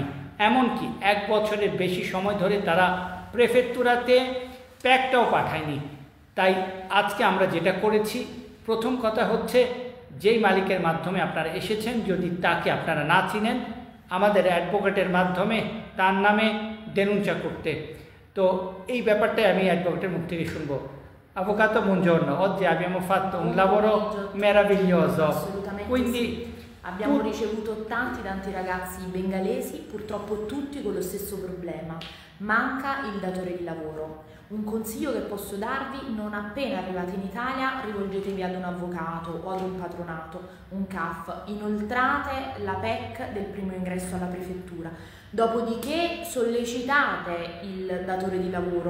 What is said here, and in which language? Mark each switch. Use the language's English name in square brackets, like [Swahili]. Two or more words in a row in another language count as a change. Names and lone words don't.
[Bangla] এমনকি 1 বছরের বেশি সময় ধরে তারা প্রেফেক্টুরাতে প্যাকটাও পাঠায়নি। তাই আজকে আমরা যেটা করেছি, প্রথম কথা হচ্ছে যেই মালিকের মাধ্যমে আপনারা এসেছেন, যদি তাকে আপনারা না চিনেন, আমাদের অ্যাডভোকেটের মাধ্যমে তার নামে দেনুঞ্চা করতে। তো এই ব্যাপারটাই আমি অ্যাডভোকেটের মুখ থেকে শুনবো। [Italian] Avvocato, buongiorno. Oggi abbiamo fatto un lavoro meraviglioso. Quindi abbiamo ricevuto tanti ragazzi bengalesi, purtroppo tutti con lo stesso problema: manca il datore di lavoro. Un consiglio che posso darvi: non appena arrivate in Italia rivolgetevi ad un avvocato o ad un patronato, un CAF, inoltrate la PEC del primo ingresso alla prefettura, dopodiché sollecitate il datore di lavoro.